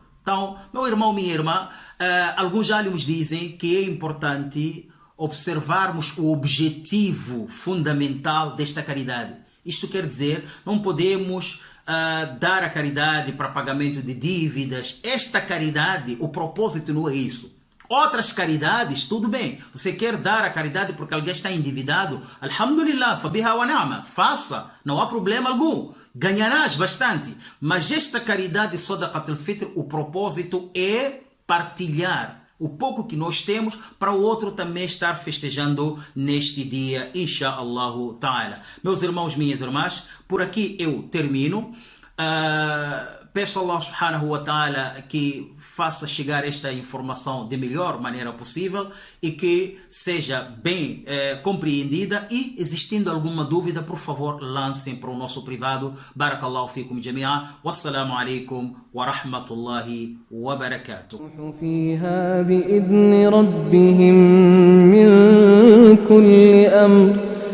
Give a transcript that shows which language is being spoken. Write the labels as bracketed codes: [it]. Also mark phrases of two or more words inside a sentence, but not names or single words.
[pt] Então, meu irmão, minha irmã, alguns álimos dizem que é importante observarmos o objetivo fundamental desta caridade. Isto quer dizer, não podemos dar a caridade para pagamento de dívidas. Esta caridade, o propósito não é isso. Outras caridades, tudo bem. Você quer dar a caridade porque alguém está endividado? [ar] الحمد لله فبها ونعمت. [pt] Faça, não há problema algum. Ganharás bastante. Mas esta caridade, [ar] صدقة الفطر, [pt] o propósito é partilhar o pouco que nós temos para o outro também estar festejando neste dia, [ar] إن شاء الله تعالى. [pt] Meus irmãos, minhas irmãs, por aqui eu termino. Peço a Allah [ar] سبحانه وتعالى [pt] que faça chegar esta informação de melhor maneira possível e que seja bem compreendida, e existindo alguma dúvida, por favor, lancem para o nosso privado. [ar] بارك الله فيكم جميعا والسلام عليكم ورحمة الله وبركاته. فيها بإذن ربهم من كل أمر